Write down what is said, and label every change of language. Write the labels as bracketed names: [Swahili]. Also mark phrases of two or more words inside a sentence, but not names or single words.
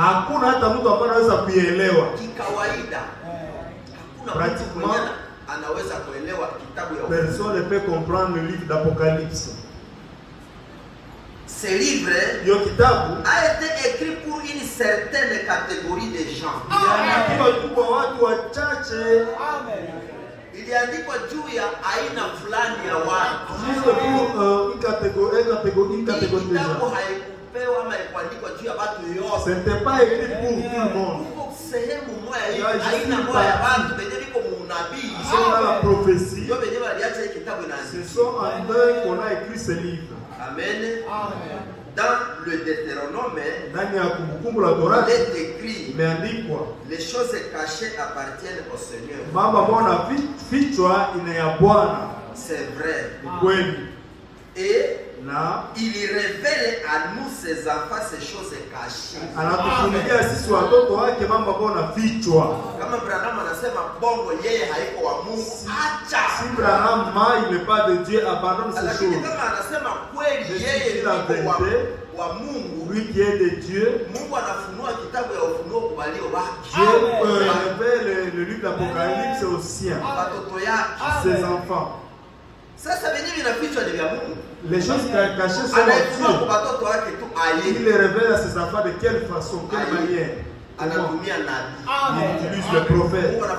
[French] Pratiquement, personne ne peut comprendre le livre d'Apocalypse. Ce livre a été écrit pour une certaine catégorie de gens. [Swahili] Iliandikwa juu ya aina fulani ya watu. [French] Juste pour une catégorie, déjà. Ce n'était pas écrit pour tout le monde. Ils sont dans la prophétie. Ce sont en eux qu'on a écrit ce livre. Amen. Dans le Deutéronome, il est écrit les choses cachées appartiennent au Seigneur. C'est vrai. Et il révèle à nous, ses enfants, ces choses cachées. [Swahili] Kama Branham anasema bongo yeye haiko wa Mungu, acha. [French] Si Branham il n'est pas de Dieu, abandonne ces choses. [Swahili] Kama anasema kweli yeye ni wa Mungu, [French] lui qui est de Dieu, [Swahili] Mungu anafunua kitabu ya Ufunuo kwa walio wake. [French] Dieu révèle le livre d'Apocalypse aux siens, ses enfants. Les choses cachées sont à Dieu. Il les révèle à ses enfants de quelle façon, quelle manière. Il utilise le prophète.